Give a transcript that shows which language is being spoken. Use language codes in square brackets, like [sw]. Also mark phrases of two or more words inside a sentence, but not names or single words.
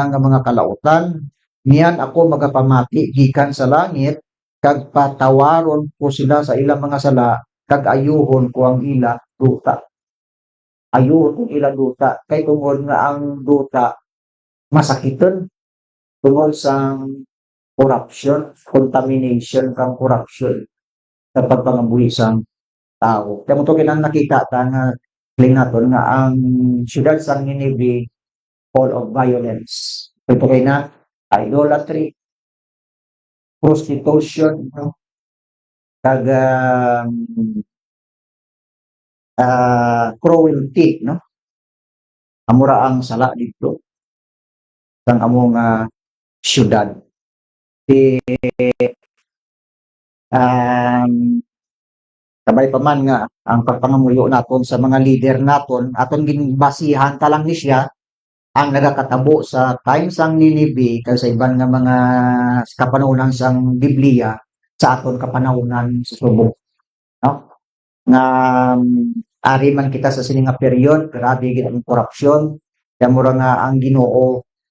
[hil] nga mga kalautan niyan ako magapamati gikan sa langit kag patawaron ko sila sa ilang mga sala kag ayuhon ko ang ila duta ayuhon ko ila duta kay tungod nga ang duta masakiton tungod sa [en] corruption contamination [hil] kang corruption sa pagpangabuhi sang tao. Kaya mo to kinang nakita ta nga claim naton nga ang syudad sa Nineveh [en] full of violence. [hil] Ito kay na idolatry, prostitution, no? Kag cruelty, no? Amura ang sala dito sang among syudad. Kabay pa man nga ang pagpangamuyo naton sa mga leader naton aton ginbasihan ta lang ni siya ang nagakatabo sa time sang Ninive kay sa iban nga mga kapanahunan sang Biblia sa aton kapanahunan sa subok no nga ari man kita sa sini nga period grabe gid ang korupsyon kaya mura nga ang Ginoo